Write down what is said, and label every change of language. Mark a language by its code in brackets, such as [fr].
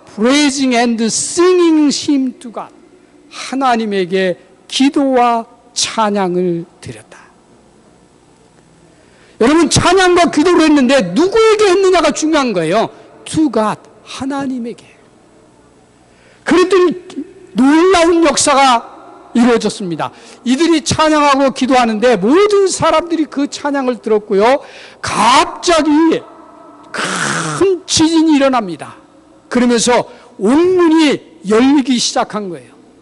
[en] Praising and singing hymn to God. [ko] 하나님에게 기도와 찬양을 드렸다. 여러분, 찬양과 기도를 했는데 누구에게 했느냐가 중요한 거예요. [en] To God, [ko] 하나님에게. 그랬더니 놀라운 역사가 이루어졌습니다. 이들이 찬양하고 기도하는데 모든 사람들이 그 찬양을 들었고요. 갑자기 큰 지진이 일어납니다. 그러면서 옥문이 열리기 시작한 거예요.